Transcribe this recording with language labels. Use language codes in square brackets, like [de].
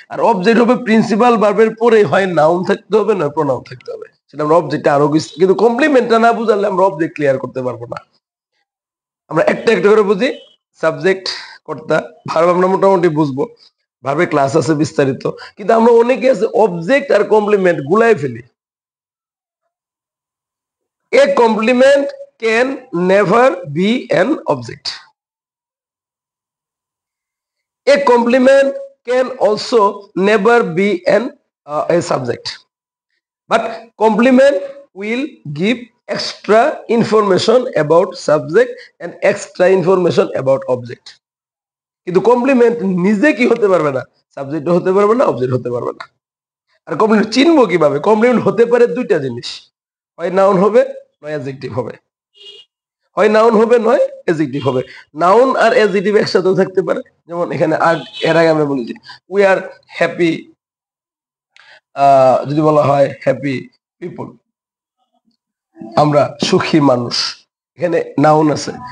[bn] আর object হবে principal ভার্বের পরে হয় নাউন থাকতে হবে না প্রোনাউন থাকতে হবে, সেটা আমরা অবজেক্টে আরো কিছু, কিন্তু কমপ্লিমেন্টটা না বুঝালে আমরা অবজেক্ট ক্লিয়ার করতে পারবো না। আমরা একটা একটা করে বুঝি। সাবজেক্ট, কর্তা, ভার্ব আমরা মোটামুটি বুঝবো, ভার্বের ক্লাস আছে বিস্তারিত, কিন্তু আমরা অনেকে আছে অবজেক্ট আর কমপ্লিমেন্ট গুলাই ফেলি। [en] A complement can never be an object. A complement can also never be a subject. But complement will give extra information about subject and extra information about object. [bn] কিন্তু complement নিজে কি হতে পারবে না, subject হতে পারবে না, অবজেক্ট হতে পারবে না। আর কমপ্লিমেন্ট চিনবো কিভাবে? কমপ্লিমেন্ট হতে পারে দুইটা জিনিস, হয় নাউন হবে নয় অ্যাডজেক্টিভ হবে, হয় নাউন হবে নয় অ্যাডজেক্টিভ হবে। নাউন আর অ্যাডজেক্টিভ একসাথেও থাকতে পারে, যেমন এখানে এর আগে আমরা বলেছি [en] we are happy, [bn] যদি বলা হয় [en] happy people, [bn] আমরা সুখী মানুষ, এখানে নাউন আছে।